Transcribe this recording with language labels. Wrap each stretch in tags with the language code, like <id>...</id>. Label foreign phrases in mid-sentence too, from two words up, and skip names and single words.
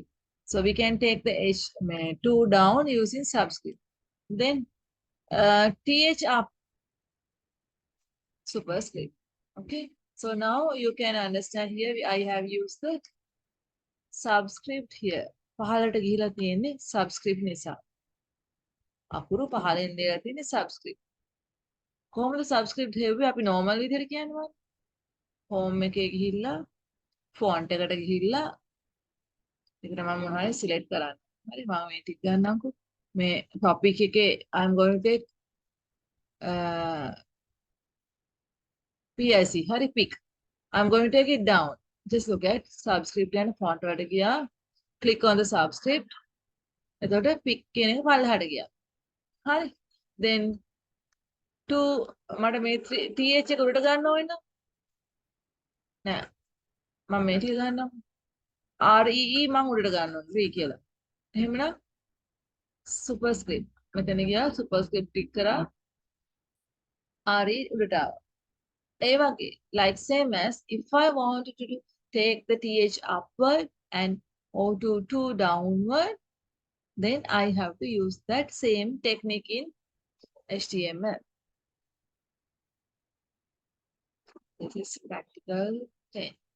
<en>So we can take the H2 down using subscript. Then TH up, superscript. Okay. So now you can understand here I have used the subscript here.</en> <si>පහලට ගිහිලා තියෙන්නේ subscript නිසා. අකුරු පහලින් දීලා තියෙන්නේ subscript. කොහොමද subscript හෙව්වේ අපි normal විදිහට කියනවා? home එකේ ගිහිල්ලා font එකට ගිහිල්ලා ඒකට මම මොනවා හරි select කරන්න. හරි මම මේ ටික ගන්නම්කෝ. මේ topic එකේ</si> <en>I'm going to take PIC.</en> <si>හරි pick.</si> <en>I'm going to take it down. Just look at subscript and font</en> <si>වලට ගියා.</si> <en>Click on the subscript.</en> <si>එතකොට pick කියන එක පල්ලෙහාට ගියා. හරි.</si> <en>Then to</en> <si>මට මේ TH එක උඩට ගන්න ඕනේ නෑ. මම මේ ටික ගන්නම්. REE මම උඩට ගන්න ඕනේ. V කියලා. එහෙමනම් superscript. මෙතන ගියා superscript ටික් කරා. RE උඩට ආවා. ඒ වගේ</si> <en>like same as if I wanted to take the TH upward and O22 downward, then I have to use that same technique in HTML. This is practical 10.</en>